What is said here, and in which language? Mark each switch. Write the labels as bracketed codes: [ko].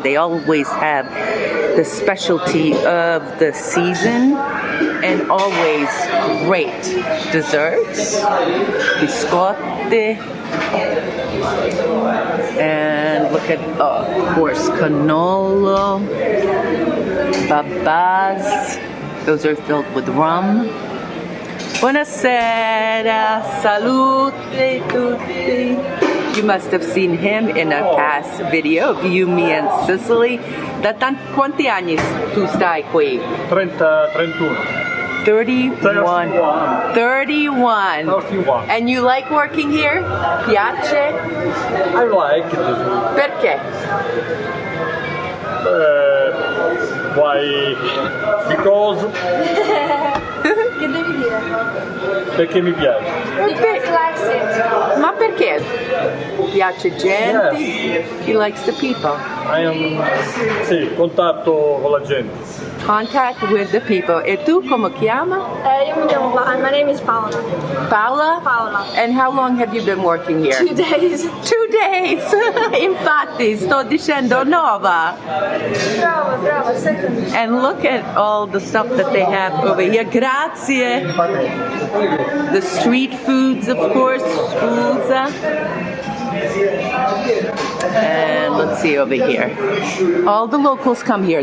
[en] They always have the specialty of the season, and always great desserts, biscotti, and look at, of course, cannolo, babas. Those are filled with rum. [it] Buonasera, salute tutti. [en] You must have seen him in a past video of you, me, and Sicily. [it] Da quanti anni tu stai qui? 31. [en] 31. 31. And you like working here? [it] Piace? [en] I like it. [it] Perché? [en] Why? Because [it] Che devi dire? perché mi piace. [en] Because he likes it. [it] Ma perché? Piace gente? [en] Yes. He likes the people. [it] Sì, contatto con la gente. [en] Contact with the people. [it] E tu come chiama? Io mi chiamo [en] my name is [it] Paola. Paola? Paola. [en] And how long have you been working here? 2 days. 2 days! [it] Infatti, sto dicendo nova. Brava, second. [en] And look at all the stuff that they have over here. Grazie. The street foods, of course. Scusa. And let's see over here. All the locals come here.